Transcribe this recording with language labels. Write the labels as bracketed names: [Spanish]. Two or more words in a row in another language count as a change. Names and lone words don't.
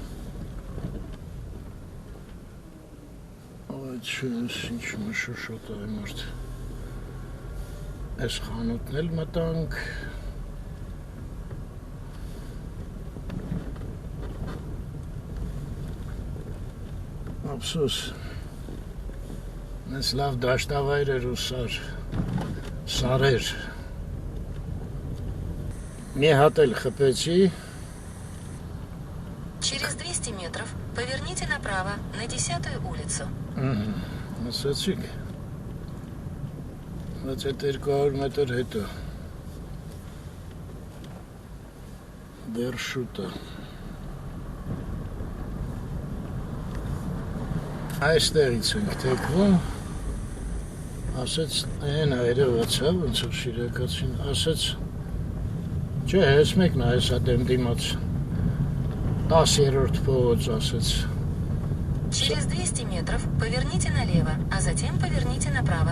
[Armenian] ինչ մշուշոտ է մարդ, այս խանութն էլ մտանք, ափսոս, այս լավ դաշտավայր էր ու սարեր, մի հատ էլ խփեցի, [Russian] Через 200 метров поверните направо на 10-ю улицу. [Armenian] Ասացիք, բայց այդ 200 մետր հետո, դեր շուտ է, այստեղից ենք թեքվում, ասեց, են այրևացա, ոնց որ շիրակացին, ասեց, չէ, ես մեկն է, հեսա դեմ դիմաց, 10-րդ փողոց ասեց, [Russian] Через 200 метров поверните налево, а затем поверните направо.